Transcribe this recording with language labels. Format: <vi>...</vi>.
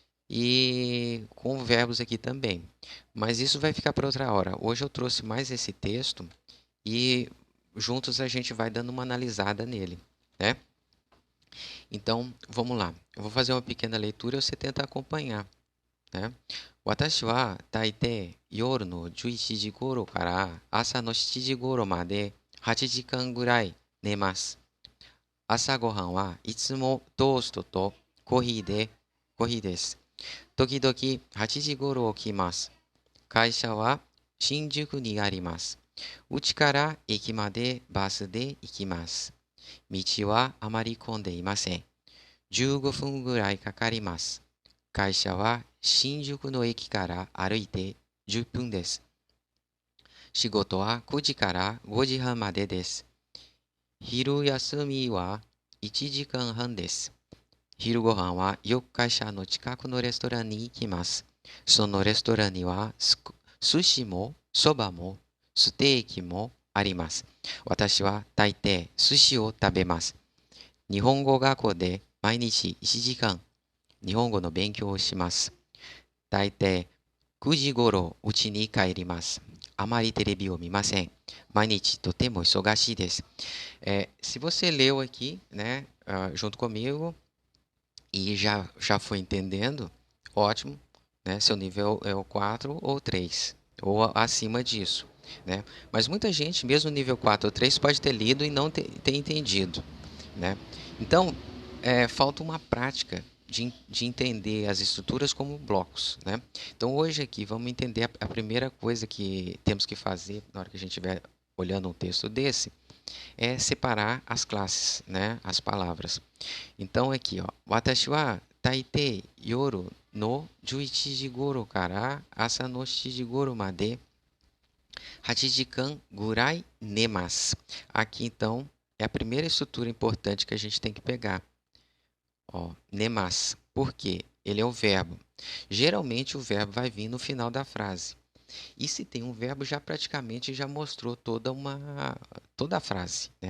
<pt>E com verbos aqui também. Mas isso vai ficar para outra hora. Hoje eu trouxe mais esse texto e juntos a gente vai dando uma analisada nele, né? Então, vamos lá. Eu vou fazer uma pequena leitura e você tenta acompanhar, né?</pt> <ja>私は大抵夜の11時頃から朝の7時頃まで8時間ぐらい寝ます。朝ごはんはいつもトーストとコーヒーです。時々8時頃起きます。会社は新宿にあります。家から駅までバスで行きます。道はあまり混んでいません。15分ぐらいかかります。会社は Shinjuku no eki kara aruite 10分です。仕事は9時から5時半までです。昼休みは1時間半です。昼ご飯はよく会社の近くのレストランに行きます。そのレストランには寿司もそばもステーキもあります。私は大抵寿司を食べます。日本語学校で毎日1時間日本語の勉強をします。大抵9時頃家に帰ります。あまりテレビを見ません。毎日とても忙しいです。</ja> <pt>Se você leu aqui, né, junto comigo e já foi entendendo, ótimo, né? Seu nível é o 4 ou 3 ou acima disso, né? Mas muita gente, mesmo nível 4 ou 3, pode ter lido e não ter entendido, né? Então, falta uma prática de entender as estruturas como blocos, né? Então, hoje aqui, vamos entender a primeira coisa que temos que fazer na hora que a gente estiver olhando um texto desse, é separar as classes, né? As palavras. Então, aqui, ó,</pt> <ja>Watashi wa taitei yoru no 11時頃から朝の7時頃まで8時間ぐらい寝ます。</ja> <pt>Aqui, então, é a primeira estrutura importante que a gente tem que pegar. Ó, nemas. Por quê? Ele é o verbo. Geralmente o verbo vai vir no final da frase. E se tem um verbo, já praticamente já mostrou toda a frase, né?</pt>